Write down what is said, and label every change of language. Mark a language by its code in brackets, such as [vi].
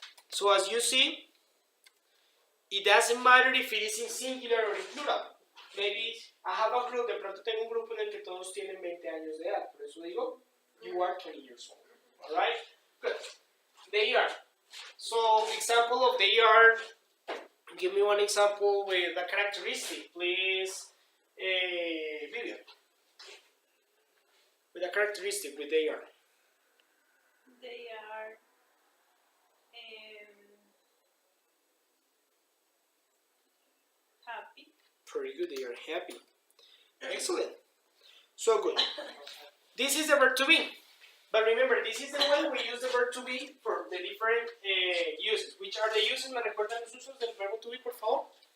[en] So as you see, it doesn't matter if it is in singular or in plural. Maybe I have a group, [es] de pronto tengo un grupo en el que todos tienen 20 años de edad. Por eso digo, [en] you are 20 years old. Alright? Good. They are. So, example of they are. Give me one example with a characteristic, please. Vivian. With a characteristic with they are. They are happy. Pretty good, they are happy. Excellent. So good. This is the verb to be. But remember, this is the way we use the verb to be for the different uses. Which are the uses? [es] ¿Me recuerdan los usos del verbo to be, por favor?